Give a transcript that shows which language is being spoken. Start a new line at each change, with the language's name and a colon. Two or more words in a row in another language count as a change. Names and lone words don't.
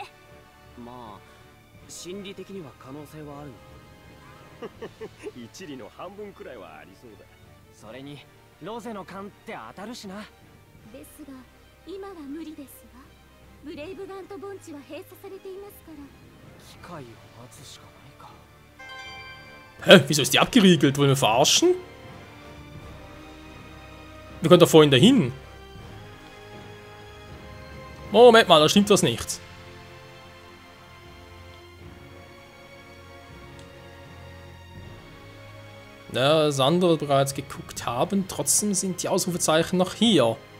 Japanese: まあ心理的には可能性はあるの。一理の半分くらいはありそうだ。それにロゼの勘って当たるしな。ですが今は無理ですわ。ブレイブガント盆地は閉鎖されていますから。機会を待つしかないか。
German: Hä? Wieso ist die abgeriegelt? Wollen wir verarschen? Wir können da vorhin dahin. Moment mal, da stimmt was nicht. Ja, das andere, was wir bereits geguckt haben, trotzdem sind die Ausrufezeichen noch hier.